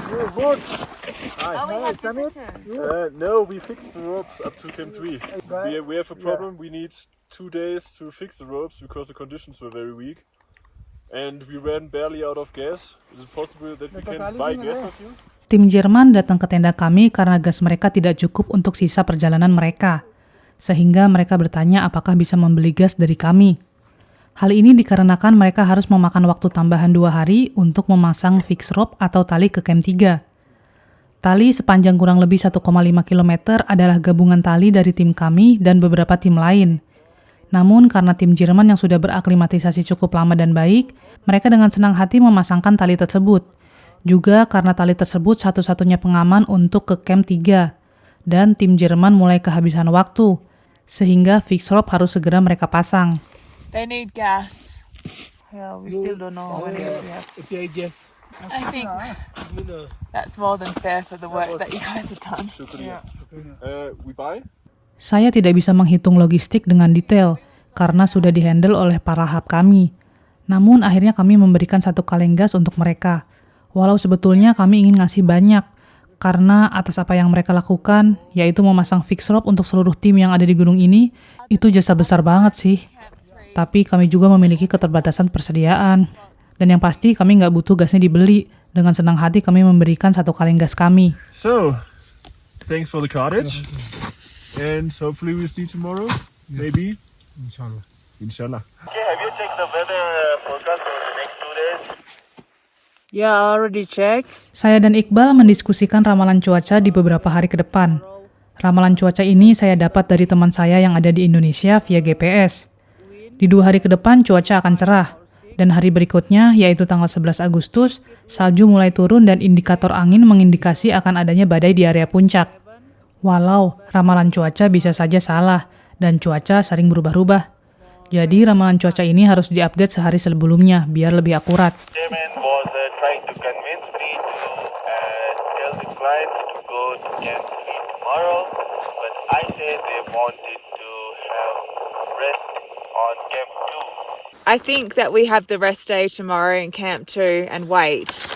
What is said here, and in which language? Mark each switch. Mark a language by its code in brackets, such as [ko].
[en] You're good. Oh, we have visitors. No, we fixed the ropes up to Camp 3. We have a problem. We need 2 days to fix the ropes because the conditions were very weak. And we ran barely out of gas. Is it possible that we can buy gas of you? [id] Tim Jerman datang ke tenda kami karena gas mereka tidak cukup untuk sisa perjalanan mereka. Sehingga mereka bertanya apakah bisa membeli gas dari kami. Hal ini dikarenakan mereka harus memakan waktu tambahan 2 hari untuk memasang fix rope atau tali ke Camp 3. Tali sepanjang kurang lebih 1,5 km adalah gabungan tali dari tim kami dan beberapa tim lain. Namun karena tim Jerman yang sudah beraklimatisasi cukup lama dan baik, mereka dengan senang hati memasangkan tali tersebut. Juga karena tali tersebut satu-satunya pengaman untuk ke Camp 3. Dan tim Jerman mulai kehabisan waktu, sehingga fix rope harus segera mereka pasang. [en] They need gas. Yeah, we still don't know how many we have. Okay, I guess. I think that's more than fair for the work that you guys have done. We buy? [id] Saya tidak bisa menghitung logistik dengan detail, karena sudah dihandle oleh para hub kami. Namun akhirnya kami memberikan 1 kaleng gas untuk mereka. Walau sebetulnya kami ingin ngasih banyak, karena atas apa yang mereka lakukan, yaitu memasang fix rope untuk seluruh tim yang ada di gunung ini, itu jasa besar banget sih. Tapi kami juga memiliki keterbatasan persediaan. Dan yang pasti kami nggak butuh gasnya dibeli. Dengan senang hati kami memberikan 1 kaleng gas kami. [en] So, thanks for the cottage. And hopefully we'll see you tomorrow. Maybe. [ar] Inshallah. Inshallah. [en] Okay, have you checked the weather forecast for the next 2 days? Yeah, I already checked. [id] Saya dan Iqbal mendiskusikan ramalan cuaca di beberapa hari ke depan. Ramalan cuaca ini saya dapat dari teman saya yang ada di Indonesia via GPS. Di 2 hari ke depan cuaca akan cerah. Dan hari berikutnya, yaitu tanggal 11 Agustus, salju mulai turun dan indikator angin mengindikasi akan adanya badai di area puncak. Walau ramalan cuaca bisa saja salah dan cuaca sering berubah-ubah. Jadi ramalan cuaca ini harus diupdate sehari sebelumnya biar lebih akurat. [en] Chairman was trying to convince me to tell the clients to go to Camp 3 tomorrow, but I said they wanted to have rest on Camp 2. I think that we have the rest day tomorrow in Camp 2 and wait.